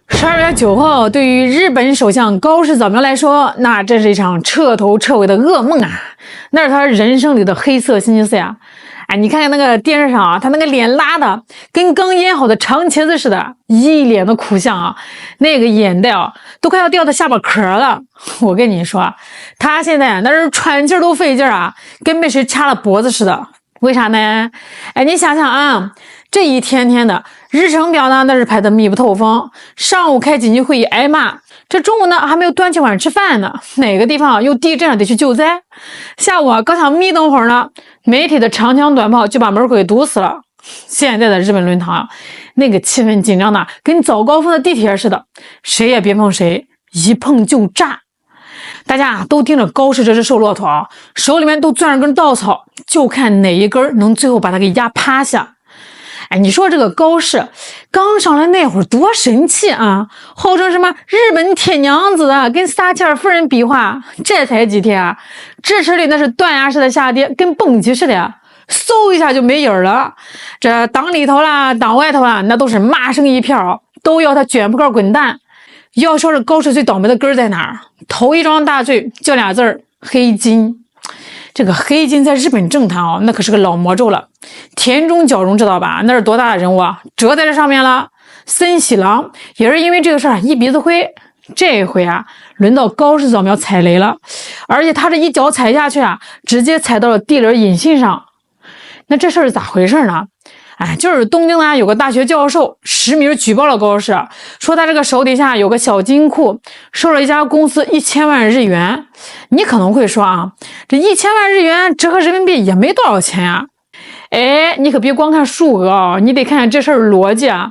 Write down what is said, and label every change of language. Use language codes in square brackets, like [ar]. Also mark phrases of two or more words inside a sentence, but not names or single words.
[zh] 12 月9號，對於日本首相高市早苗來說，那真是一場徹頭徹尾的噩夢啊！那是他人生裡的黑色星期四呀！哎，你看看那個電視上啊，他那個臉拉的跟剛醃好的長茄子似的，一臉的苦相啊，那個眼袋啊，都快要掉到下巴殼了。我跟你說，他現在那是喘氣都費勁啊，跟被誰掐了脖子似的。為啥呢？哎，你想想啊，這一天天的日程表呢，那是排得密不透風。上午開緊急會議挨罵，這中午呢還沒有端起碗吃飯呢，哪個地方又地震了得去救災。下午啊剛想眯瞪會兒呢，媒體的長槍短炮就把門給堵死了。現在的日本論壇啊，那個氣氛緊張的跟早高峰的地鐵似的，誰也別碰誰，一碰就炸。大家都盯着高市這隻瘦駱駝啊，手裡面都攥着根稻草，就看哪一根能最後把它給壓趴下。哎，你說這個高市剛上來那會兒多神氣啊，號稱什麼日本鐵娘子啊，跟撒切爾夫人比劃，這才幾天啊，支持率那是斷崖式的下跌，跟蹦极似的呀，嗖一下就没影儿了。這黨裡頭啦，黨外頭啦，那都是罵聲一片，都要他卷鋪蓋滾蛋。要說這高市最倒霉的根在哪兒？頭一樁大罪就倆字兒：黑金。這個黑金在日本政壇啊，那可是個老魔咒了。田中角榮知道吧？那是多大的人物啊，折在這上面了。森喜朗也是因為這個事兒一鼻子灰。這回啊，輪到高市早苗踩雷了，而且他這一腳踩下去啊，直接踩到了地雷引信上。那這事兒是咋回事呢？哎，就是東京呢有個大學教授實名舉報了高市，說他這個手底下有個小金庫，收了一家公司1000萬日元。你可能會說啊，這1000萬日元折合人民幣也沒多少錢啊。哎，你可別光看數額啊，你得看看這事兒邏輯啊。